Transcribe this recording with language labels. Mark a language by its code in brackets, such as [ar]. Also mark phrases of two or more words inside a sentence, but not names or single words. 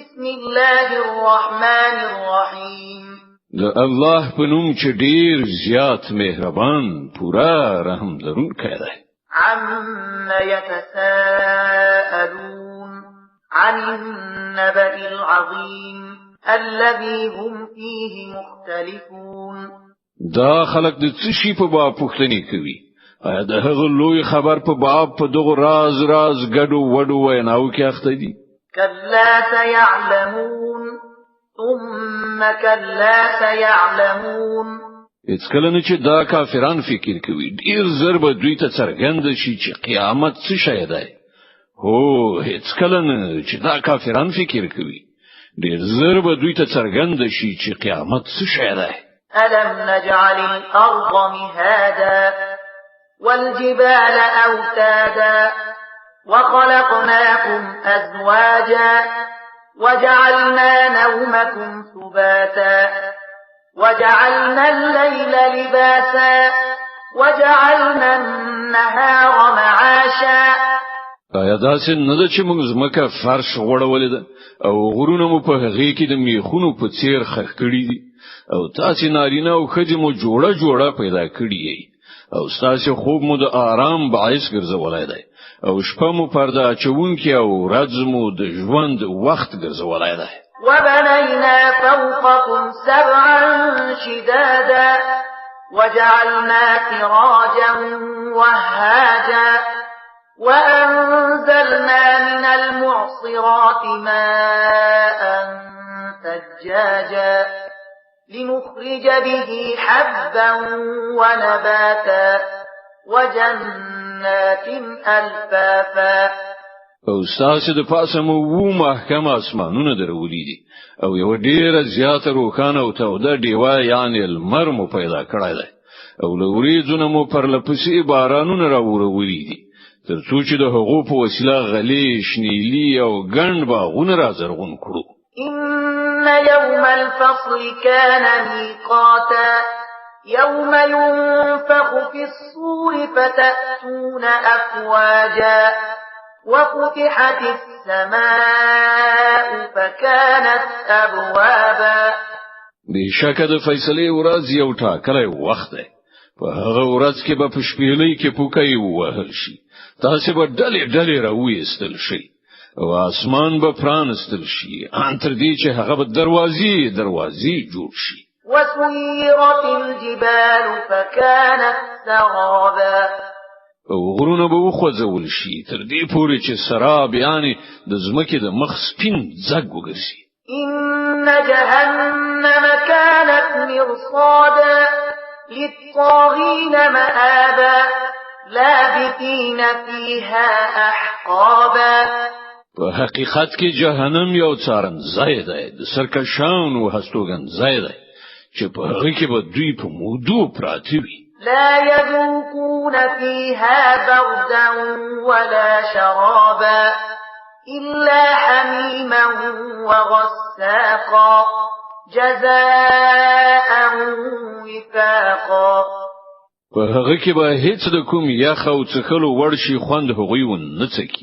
[ar] بسم الله الرحمن الرحیم. [ps] الله په نوم چې ډیر زیات مهربان پورا رحم لرونکی دی. [ar] عم يتساءلون عن النبأ العظيم الذي هم فيه مختلفون. [ps] دا خلق د څه شي په باب پوښتنه کوي؟ آیا د هغه لوی خبر په باب په دغه راز ګډو وډو ویناو کې اخته دي؟ [ar] كلا سيعلمون ثم كلا سيعلمون. [ps] هیڅ کله نه چې دا کافران فکر کوي ډیر زر به دوی ته څرګند شي چې قیامت څه شی دی. هو هیڅ کله نه چې دا کافران فکر کوي ډیر زر به دوی ته څرګند شي چې قیامت څه شی دی. [ar] ألم نجعل الأرض مهادا والجبال أوتادا وخلقناكم أزواجا وجعلنا نومكم سباتا وجعلنا الليل لباسا وجعلنا النهار معاشا. [ps] آیا داسې نه ده چې موږ زمکه فرش غوړولې ده او غرونه مو په هغه کې د میخونو په څیر خښ کړي دي او تاسو نارینه او ښځې مو جوړه پیدا کړی یې او تاسو خوب مو د آرام باعث ګرځولای دی او شپه مو پرده اچونکي او ورځ مو د ژوند وخت ګرځولای دی. [ar] وبنينا فوقكم سبعا شدادا وجعلنا سراجا وهاجا وأنزلنا من المعصرات ماء ثجاجا لنخرج به حبا ونباتا وجنات ألفافا. [ps] او تاسو د پاسه مو وو محکم اسمانونه درولې دي او یو ډیره زیاته روخانه او توده دیوا یعنی المر مو پیدا کړای دی او لوريځونه مو پر لپسې بارانونه راوړولې دي ترڅو چې د هغو په وسیله غلې شنیلی او ګڼ باغونه راځرغون کړو. [ar] إن يوم الفصل كان ميقاتا يوم ينفخ في الصور فتأتون أفواجا وفتحت السماء فكانت أبوابا. [ps] بشکه د فیصله ورځ یو ټاکلی وخت دی. په هغه ورځ کې به په شپېلې کې پوکای وهل شي. تاسو به ډلې راوېستل شي او اسمان به پرانستل شي ان تر دې چې هغه به دروازې جوړ شي. [ar] وسيرت الجبال فكانت سرابا. [ps] او غرونه به وخوځول شي تر دې پورې چې سراب یعنی د زمکې د مخ سپین ځګ وګرځي. [ar] إن جهنم كانت مرصادا للطاغين مآبا لابثين فيها أحقابا. [ps] په حقیقت کې جهنم یو څارن ځای دی د سرکشان او هستوګن ځای دی چې په هغه کې به دوی په مودو پراته وي. [ar] لا يذوقون فيها بردا ولا شرابا إلا حميما وغساقا جزاء وفاقا. [ps] په هغه کې به هیڅ د کوم یخ او څخلو ورشي خوند هغوی ونه څکی.